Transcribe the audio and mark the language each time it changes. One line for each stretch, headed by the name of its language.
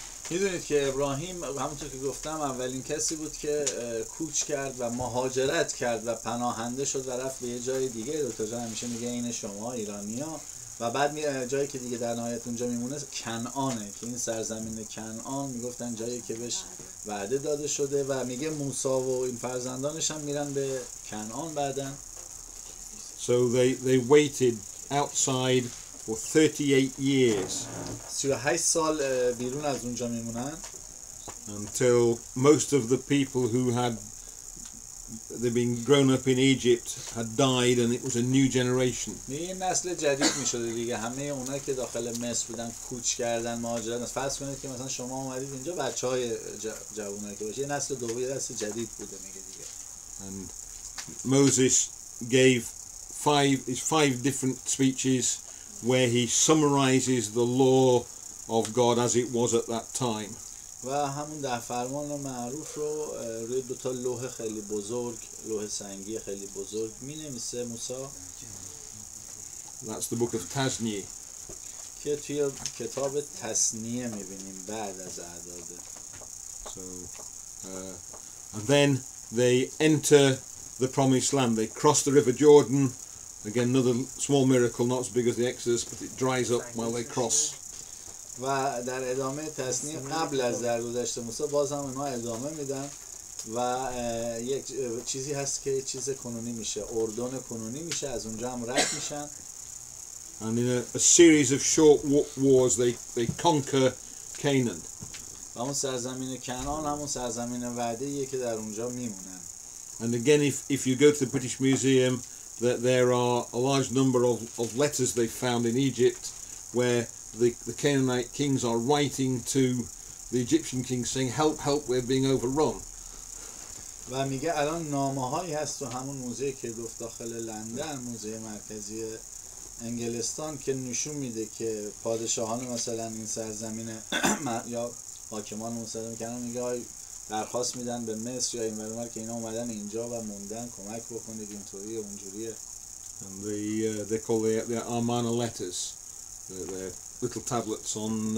Persian: میدونید که ابراهیم همونطور که گفتم اولین کسی بود که کوچ کرد و مهاجرت کرد و پناهنده شد و رفت به یه جای دیگه. دکتر جان همیشه میگه این شما ایرانی‌ها، و بعد جایی که دیگه در نهایت اونجا میمونه کنعانه، که این سرزمین کنعان میگفتن جایی که بهش وعده داده شده، و میگه موسی و این فرزندانش هم میرن به کنعان بعدن.
English: So they waited outside for 38 years
Persian: 38 سال بیرون از اونجا میمونن
English: until most of the people who had they'd been grown up in Egypt had died, and it was a new generation.
Persian: این نسل جدید میشده دیگه. همه اونا که داخل مصر بودن کوچ کردن، مهاجرت. فرض کنید که مثلا شما اومدید اینجا، بچهای جوونایی که باشه، یه نسل دوم، یه نسل جدید بوده میگه دیگه.
English: And Moses gave five different speeches where he summarizes the law of God as it was at that time.
Persian: و همون 10 فرمان معروف رو روی 2 تا لوح خیلی بزرگ، لوح سنگی خیلی بزرگ می‌نویسه موسی.
English: That's the book of Tasnieh.
Persian: که توی کتاب تثنیه می‌بینیم بعد از اعداد.
English: So and then they enter the promised land. They cross the river Jordan. Again, another small miracle, not as big as the Exodus, but it dries up while they cross.
Persian: و در ادامه تثنیه قبل از درگذشت موسی باز هم اونها ادامه میدن و یک چیزی هست که چیز کنونی میشه، اردن کنونی میشه، از اونجا هم رد میشن.
English: And in a series of short wars they conquer Canaan.
Persian: و اون سرزمین کنعان همون سرزمین وعده‌ایه که در اونجا میمونن.
English: And again, if you go to the British Museum, there are a large number of letters they found in Egypt where the Canaanite kings are writing to the Egyptian kings saying, help, help, we're being overrun.
Persian: و میگه الان نامه‌هایی هست تو همون موزه که گفت داخل لندن، موزه مرکزی انگلستان، که نشون میده که پادشاهان مثلا این سرزمین یا حاکمان مثلا کنن میگه درخواست میدن به مصر یا این ورور که اینا اومدن اینجا و موندن، کمک بکنید، اینطوریه اونجوریه.
English: And they call the Amarna letters. They're little tablets on.